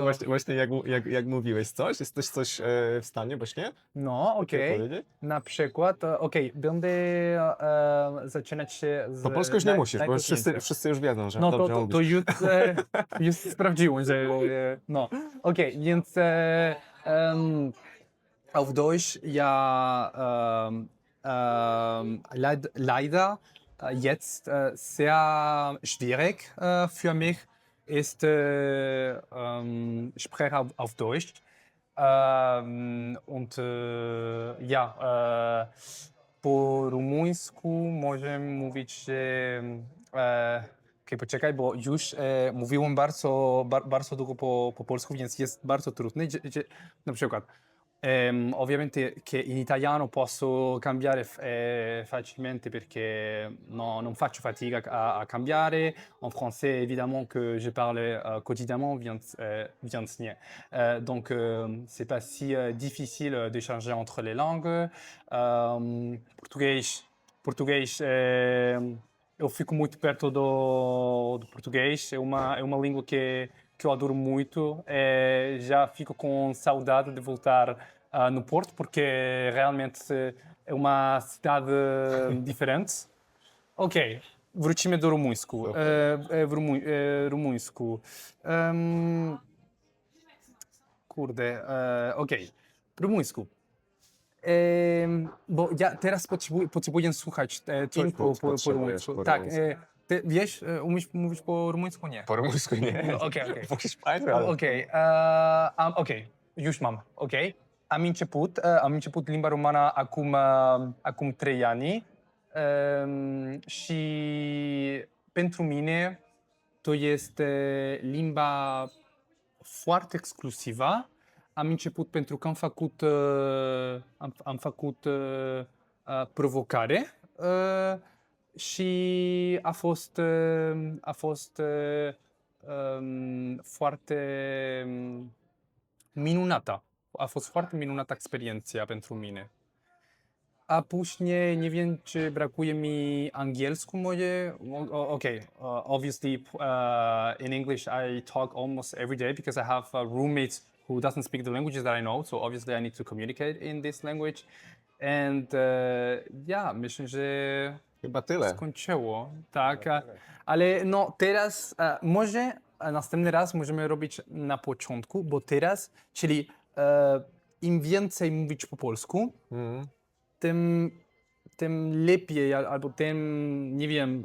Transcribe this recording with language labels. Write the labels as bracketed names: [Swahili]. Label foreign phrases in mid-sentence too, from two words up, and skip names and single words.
[Polish] właśnie jak mówiłeś coś, jesteś coś w stanie właśnie No, okej. powiedzieć? Na przykład, będę zaczynać się z... Po polsku już nie musisz, bo najtrudniejsze. wszyscy już wiedzą, że No dobrze to mówisz. już sprawdziłem, że no. Okej, więc [German] auf Deutsch ja leider jetzt sehr schwierig für mich ist Sprache auf Deutsch. Und ja, [Polish] po rumuńsku możemy mówić, że okej, poczekaj, bo już mówiłem bardzo długo po polsku, więc jest bardzo trudny. Na przykład, [Italian] ovviamente che in italiano posso cambiare facilmente perché no, non faccio fatica a cambiare. [French] En français, évidemment que je parle quotidiennement, [Polish] więc nie. [French] Donc, c'est pas si difficile de changer entre les langues. [Portuguese] Português, eu fico muito perto do português. É uma língua que eu adoro muito. Já fico com saudade de voltar no Porto, porque realmente é uma cidade diferente. [Polish] Okej, wrócimy do rumuńsku. Rumuńsku. Kurde, okej. Rumuńsku. Bo ja teraz potrzebuję słuchać coś Input po potrzebujesz rumuńsku. po Tak, rumuńsku. ty wiesz, umiesz mówić po rumuńsku? Nie. Po rumuńsku nie. No, okej. Po hiszpańsku, ale... Okej, już mam, okej. [Romanian] Am început limba română acum 3 ani și pentru mine [Polish] to jest [Romanian] limba foarte exclusivă. Am început pentru că am făcut provocare și a fost foarte minunată. A fost foarte minunată experiența pentru mine. [Polish] a później nie wiem, czy brakuje mi angielsku moje. [English] Okay, obviously in English I talk almost every day because I have roommates who doesn't speak the languages that I know, so obviously I need to communicate in this language. And yeah, [Polish] myślę, że Chyba tyle. skończyło, tak. Ale no teraz może następny raz możemy robić na początku, bo teraz, czyli im więcej mówić po polsku, Mhm. tym lepiej, albo tym, nie wiem,